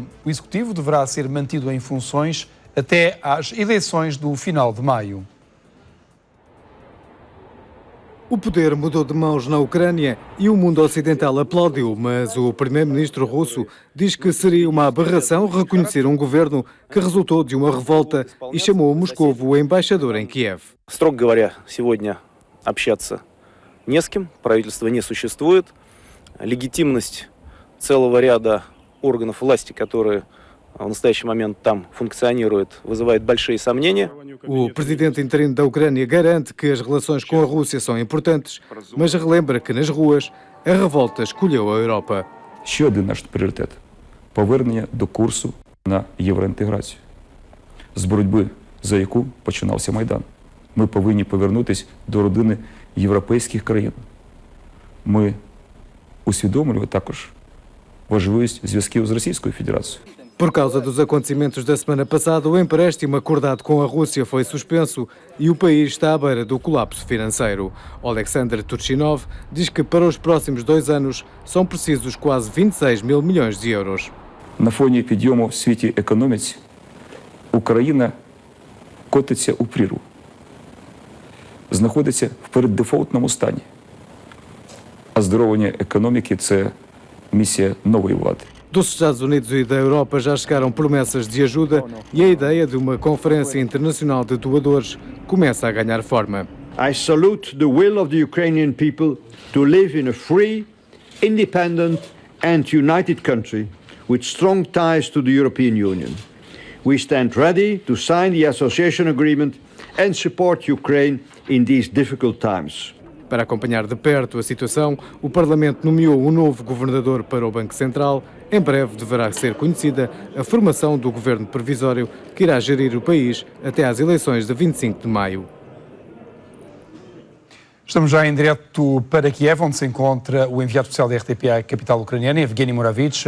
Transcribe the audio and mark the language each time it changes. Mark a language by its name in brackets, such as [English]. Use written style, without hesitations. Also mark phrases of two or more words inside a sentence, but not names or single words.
[Portuguese] O Executivo deverá ser mantido em funções até às eleições do final de maio. O poder mudou de mãos na Ucrânia e o mundo ocidental aplaudiu, mas o primeiro-ministro russo diz que seria uma aberração reconhecer um governo que resultou de uma revolta e chamou Moscovo o embaixador em Kiev. [Russian] Строго говоря, сегодня общаться не с кем, правительства не существует. Легитимность целого ряда органов власти, которые в настоящий момент там функционируют, вызывает большие сомнения. [Portuguese] O presidente interino da Ucrânia garante que as relações com a Rússia são importantes, mas relembra que nas ruas a revolta escolheu a Europa. [Ukrainian] Ще один наш пріоритет – повернення до курсу на євроінтеграцію, з боротьби за яку починався Майдан. Ми повинні повернутися до родини європейських країн. Ми усвідомлюємо також важливість зв'язків з Російською Федерацією. [Portuguese] Por causa dos acontecimentos da semana passada, o empréstimo acordado com a Rússia foi suspenso e o país está à beira do colapso financeiro. Alexander Turchinov diz que para os próximos 2 anos são precisos quase 26 mil milhões de euros. [Ukrainian] На фоні підйому в світі економіці Україна котиться у прірву, знаходиться в переддефолтному стані. Оздоровлення економіки – це місія нової влади. [Portuguese] Dos Estados Unidos e da Europa já chegaram promessas de ajuda e a ideia de uma conferência internacional de doadores começa a ganhar forma. [English] I salute the will of the Ukrainian people to live in a free, independent and united country with strong ties to the European Union. We stand ready to sign the association agreement and support Ukraine in these difficult times. [Portuguese] Para acompanhar de perto a situação, o Parlamento nomeou um novo governador para o Banco Central. Em breve deverá ser conhecida a formação do governo provisório que irá gerir o país até às eleições de 25 de maio. Estamos já em direto para Kiev, onde se encontra o enviado especial da RTP à capital ucraniana, Evgeny Moravich.